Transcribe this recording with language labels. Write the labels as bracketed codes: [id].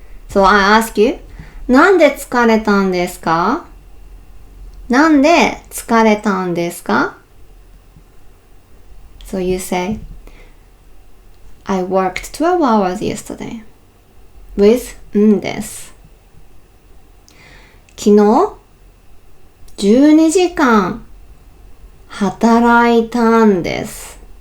[en] So I ask you, [ja] なんで疲れたんですか？なんで疲れたんですか？ [en] So you say, I worked 12 hours yesterday. With んです。 [ja] 昨日12時間働いたんです。